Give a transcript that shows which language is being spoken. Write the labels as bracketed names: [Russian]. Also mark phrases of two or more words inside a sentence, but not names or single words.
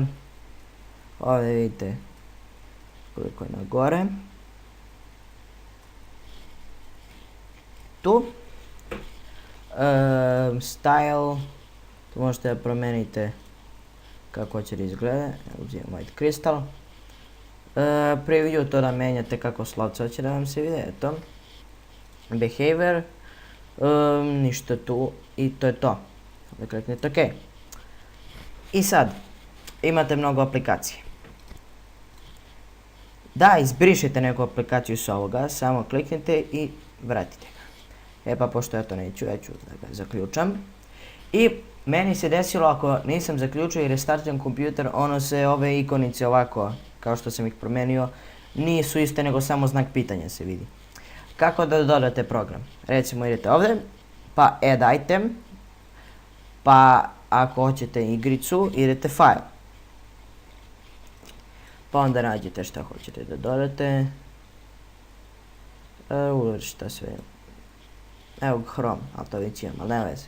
[Serbian] Ovdje vidite koliko je na gore. Tu. Style. Tu možete da promenite kako će da izgleda. Uzimam [English] white crystal. [Serbian] Preview, to da menjate kako slovce hoće da vam se vide. Eto. Behavior. Ništa tu. I to je to. Ovdje kliknite OK. I sad. Imate mnogo aplikacije. Da izbrišete neku aplikaciju s ovoga, samo kliknite i vratite ga. Pa pošto ja to neću, ja ću da ga zaključam. I meni se desilo ako nisam zaključio i restartiram kompjuter, ono se ove ikonice ovako, kao što sam ih promijenio, nisu iste nego samo znak pitanja se vidi. Kako da dodate program? Recimo idete ovdje, pa [English] add item, [Serbian] pa ako hoćete igricu, idete file. Pa onda nađete šta hoćete da dodate. Šta sve. Evo Chrome, ali to već imam, ali nema veze.